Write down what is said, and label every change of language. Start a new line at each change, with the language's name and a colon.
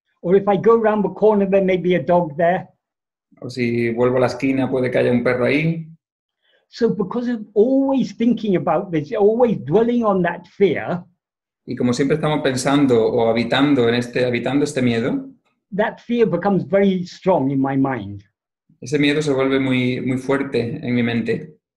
English: Or if I go around the corner, there may be a dog there.
Spanish: O si vuelvo a la esquina, puede que haya un perro ahí.
English: So because of always thinking about this, always dwelling on that fear,
Spanish: y como siempre estamos pensando o habitando este miedo,
English: that fear becomes very strong in my mind.
Spanish: Ese miedo se vuelve muy, muy fuerte en mi mente.